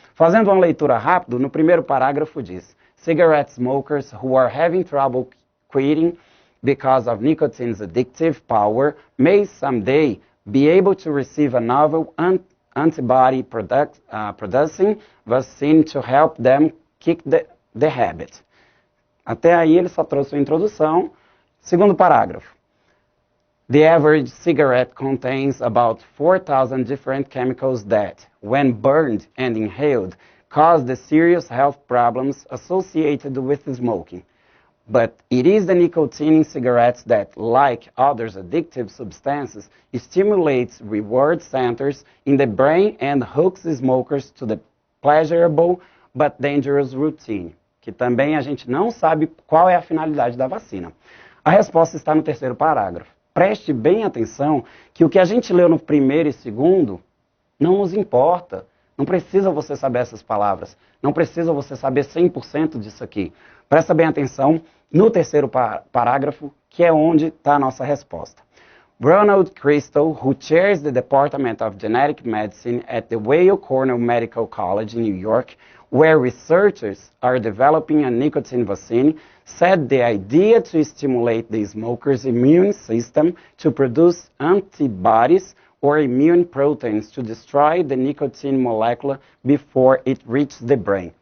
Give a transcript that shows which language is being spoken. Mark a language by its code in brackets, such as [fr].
[pt] Fazendo uma leitura rápida, no primeiro parágrafo diz: [en] cigarette smokers who are having trouble quitting because of nicotine's addictive power may someday be able to receive a novel antibody producing vaccine to help them kick the habit. [pt] Até aí ele só trouxe a introdução. Segundo parágrafo. [en] The average cigarette contains about 4,000 different chemicals that, when burned and inhaled, cause the serious health problems associated with smoking. But it is the nicotine in cigarettes that, like other addictive substances, stimulates reward centers in the brain and hooks smokers to the pleasurable but dangerous routine. [pt] Que também a gente não sabe qual é a finalidade da vacina. A resposta está no terceiro parágrafo. Preste bem atenção que o que a gente leu no primeiro e segundo não nos importa. Não precisa você saber essas palavras. Não precisa você saber 100% disso aqui. Presta bem atenção no terceiro parágrafo, que é onde está a nossa resposta. [en] Ronald Crystal, who chairs the Department of Genetic Medicine at the Weill Cornell Medical College in New York, where researchers are developing a nicotine vaccine, said the idea to stimulate the smoker's immune system to produce antibodies or immune proteins to destroy the nicotine molecule before it reaches the brain.